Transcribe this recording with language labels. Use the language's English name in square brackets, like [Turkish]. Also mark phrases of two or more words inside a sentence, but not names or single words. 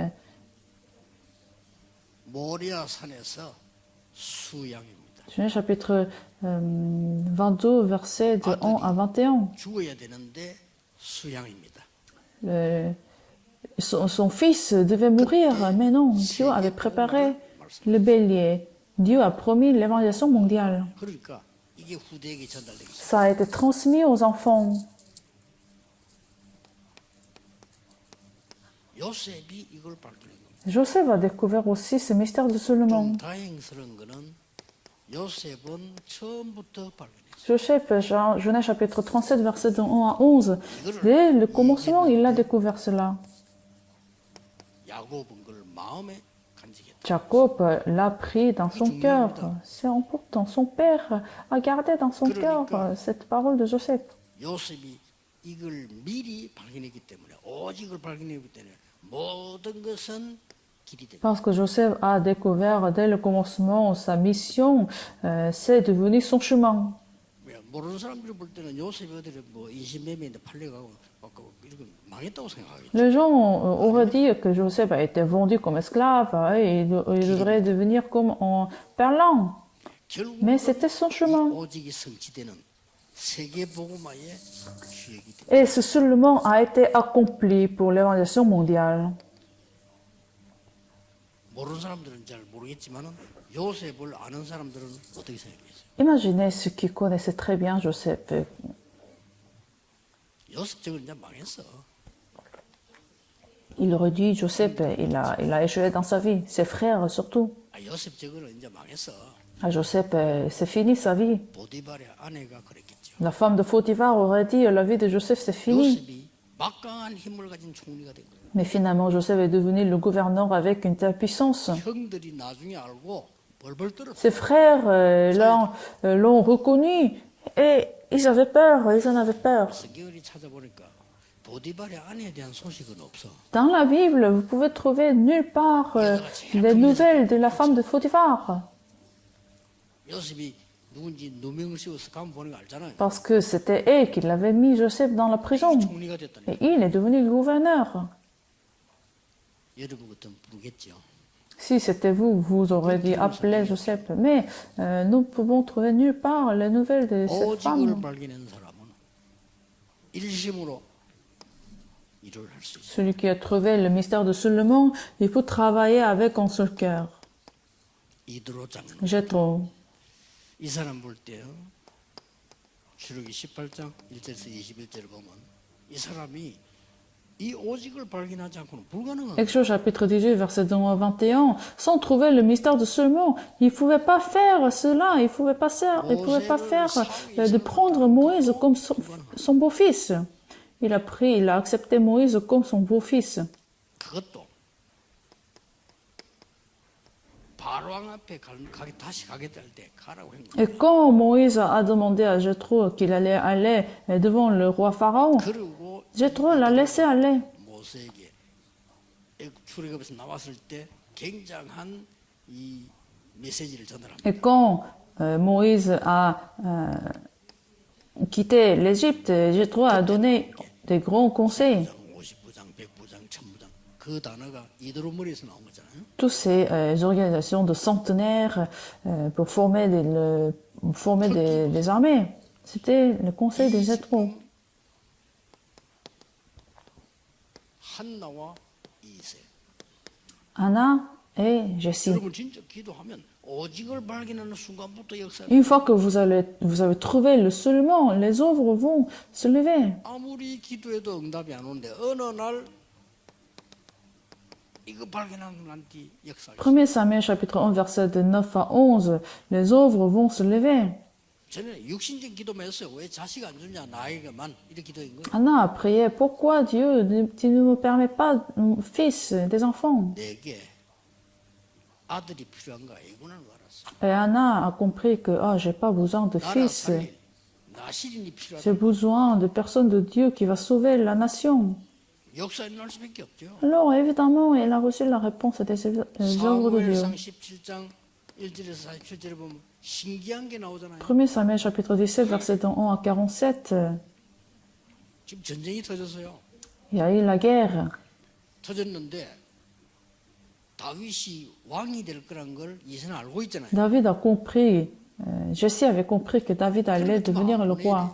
[Korean] 모리아 산에서 수양입니다. [French] Genèse chapitre 22, versets de 1 à 21. [Korean] 죽어야 되는데 수양입니다. [French] Son fils devait mourir, mais non, Dieu avait préparé le bélier. Dieu a promis l'évangélisation mondiale. [Korean] 그러니까 이게 후대에게 전달되기 시작. [French] Ça a été transmis aux enfants. [Korean] 요셉이 이걸 발견한 겁니다. [French] Joseph a découvert aussi ce mystère de seulement. [Korean] 좀 다행스러운 거는 요셉은 처음부터 발견했어요. [French] Joseph, Genèse chapitre 37, versets de 1 à 11. Dès le commencement, il a découvert cela. [Korean] 야곱은 그걸 마음에 간직했다. [French] Jacob l'a pris dans son cœur. C'est important. Son père a gardé dans son cœur cette parole de Joseph. [Korean] 요셉이 이걸 미리 발견했기 때문에 오직 이걸 발견했기 때문에 모든 것은 길이 됩니다. [French] Parce que Joseph a découvert dès le commencement sa mission, c'est devenu son chemin. [Korean] 모르는 사람들이 볼 때는 요셉이 어디를 뭐 인신매매인데 팔려가고 이렇게 망했다고 생각하겠죠. [French] Les gens auraient dit que Joseph a été vendu comme esclave et il devrait devenir comme un perlant. Mais c'était son chemin. [Korean] 오직이 성취되는 세계 복음화의 기획이 됩니다. [French] Et ce seulement a été accompli pour l'évangélisation mondiale. [Korean] 모르는 사람들은 잘 모르겠지만은 요셉을 아는 사람들은 어떻게 생각했어요? [French] Imaginez ceux qui connaissaient très bien Joseph. [Korean] 요셉 저걸 이제 망했어. [French] Il aurait dit, Joseph, il a échoué dans sa vie. Ses frères surtout. [Korean] 요셉 저거는 이제 망했어. [French] À Joseph, c'est fini sa vie. [Korean] 보디발의 아내가 그랬겠죠. [French] La femme de Potiphar aurait dit, la vie de Joseph, c'est fini. [Korean] 요셉이 막강한 힘을 가진 총리가 된 거예요. [French] Mais finalement, Joseph est devenu le gouverneur avec une telle puissance. [Korean] 형들이 나중에 알고 벌벌 떨었어. [French] Ses frères l'ont reconnu et ils avaient peur, ils en avaient peur. [Korean] 성경을 찾아보니까 보디발의 아내에 대한 소식은 없어. [French] Dans la Bible, vous pouvez trouver nulle part les nouvelles de la femme de Potiphar. [Korean] 요셉이 누군지 누명을 씌워서 가면 보는 거 알잖아요. [French] Parce que c'était elle qui l'avait mis Joseph dans la prison. [Korean] 총리가 됐다니. [French] Et il est devenu gouverneur. [Korean] 여러분 같으면 부르겠죠. [French] Si c'était vous, vous aurez dit appelez Joseph. Mais nous pouvons trouver nulle part les nouvelles de cette 오직을 femme. [Korean] 발견한 사람은 일심으로 일을 할 수 있어요. [French] Celui qui a trouvé le mystère de Salomon, il faut travailler avec en son cœur. [Korean] 이드로 장로. Jéthro. 이 사람 볼 때 출애굽기 18장 1절에서 21절을 보면 이 사람이 이 오직을 발견하지 않고는 불가능한 거예요. [French] Exode chapitre 18, verset 2 à 21. Sans trouver le mystère de Salomon, il ne pouvait pas faire cela. Il ne pouvait pas faire, de prendre Moïse comme son beau-fils. Il a accepté Moïse comme son beau-fils. [Korean] 그것도 바로왕 앞에 다시 가겠다 할 때 가라고 한 Et 거예요. [French] quand Moïse a demandé à Jéthro qu'il allait aller devant le roi Pharaon, 그리고 Jéthro l'a laissé aller. [Korean] 모세에게 출애굽에서 나왔을 때 굉장한 이 메시지를 전달합니다. [French] Et quand Moïse a quitté l'Égypte, Jéthro a donné des grands conseils. [Korean] 50부장, 100부장, 1000부장 그 단어가 이드로 머리에서 나온 거잖아요. [French] Toutes ces organisations de centenaires pour former des armées. C'était le conseil des Jéthro. [Korean] 한나와 이세. [French] Anna et Jessie. [Korean] 여러분 진짜 기도하면 오직을 발견하는 순간부터 역사. [French] Une fois que vous avez trouvé le seulement, les œuvres vont se lever. [Korean] 아무리 기도해도 응답이 안 오는데 어느 날 이거 발견하는 난뒤 역사. [French] 1 Samuel chapitre 1 verset de 9 à 11, les œuvres vont se lever. [Korean] 전에 육신적 기도만 했어요. 왜 자식 안 주냐 나에게만 이렇게 기도한 거예요. [French] Anna a prié, pourquoi Dieu, tu ne me permets pas, fils, des enfants? [Korean] 내게 아들이 필요한가 이구나 알았어. [French] Et Anna a compris que j'ai pas besoin de 나라 fils. [Korean] 살릴 나시린이 필요하다. [French] J'ai besoin de personnes de Dieu qui va sauver la nation. [Korean] 역사 일어날 수밖에 없죠. [French] Alors, évidemment, elle a reçu la réponse des œuvres de Dieu. [Korean] 사무엘상 17장 1절에서 47절에 보면 신기한 게 나오잖아요. [French] 1 Samuel chapitre 17 verset de 1 à 47, [Korean] 지금 전쟁이 터졌어요. [French] il y a eu la guerre. [Korean] 터졌는데 다윗이 왕이 될 거란 걸 이세는 알고 있잖아요. [French] David a compris, Jessie avait compris que David allait devenir le roi.